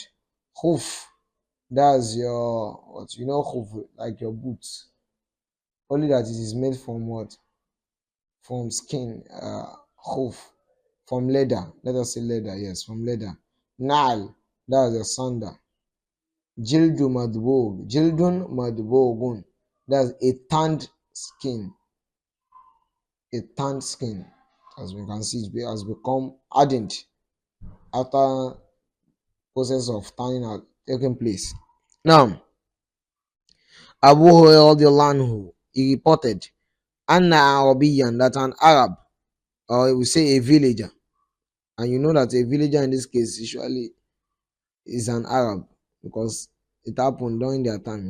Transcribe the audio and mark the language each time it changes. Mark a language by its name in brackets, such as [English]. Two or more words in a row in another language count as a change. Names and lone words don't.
[English] Hoof, that's your what, hoof, like your boots. Only that it is made from what? From skin. Hoof, from leather. Let us say leather. Yes, from leather. Nal, that's a sandal. [Arabic] جلد مدبوغ. جلد مدبوغ, [English] that's a tanned skin. A tanned skin, as we can see, it has become hardened after process of tanning has taken place. Now, Abu Hurairah, he reported, [Arabic] أن أعرابيا, [English] that an Arab, or we say a villager, and you know that a villager in this case usually is an Arab because it happened during their time.